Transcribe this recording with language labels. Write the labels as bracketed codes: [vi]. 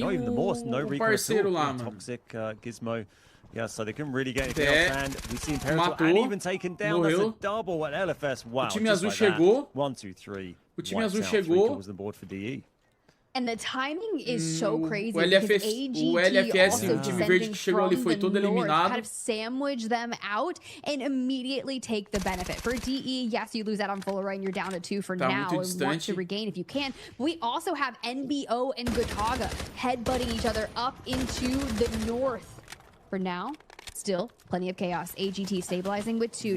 [en] not even the Morse, no [pt] parceiro lá, mano. [en] Toxic Gizmo. Yeah, so they couldn't really get anything else. And we've seen Imperator and even taken down. That's a double at LFS. Wow. [pt] O time azul chegou. 1, 2, 3. O time azul chegou. [en] Was the board for DE. And the timing is so crazy. [pt] O LFS, o time verde que chegou ali foi todo eliminado. [en] Kind of sandwich them out and immediately take the benefit. For DE, yes, you lose that on Polaroid and you're down to 2 for now and want to regain if you can. But we also have NBO and Gotaga headbutting each other up into the north. For now, still plenty of chaos. AGT stabilizing with 2.